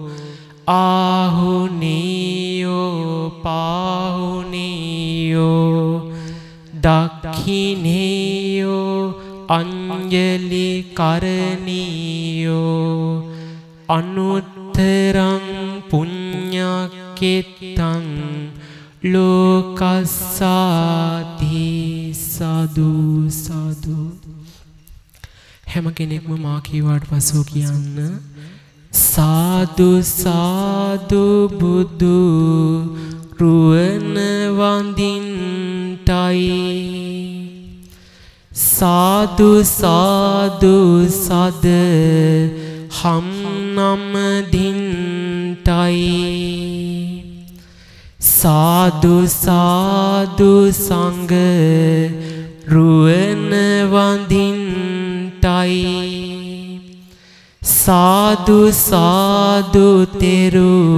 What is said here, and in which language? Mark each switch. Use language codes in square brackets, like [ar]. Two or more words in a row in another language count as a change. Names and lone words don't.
[pi] ආහුනීයෝ පාහුනීයෝ දක්ඛිනේයෝ අංජලි කරණීයෝ අනුත්තරං පුඤ්ඤක්ඛෙත්තං ලෝකස්සාති සාදු සාදු [si] හැම කෙනෙක්ම මා කීවාට පසුව කියන්න සාදු සාදු බුදු රුවන වඳින්ටයි සාදු සාදු සද හම් නම දින්ටයි සාදු සාදු සංඝ රුවන වඳින්ටයි සාදු සාදු තෙරු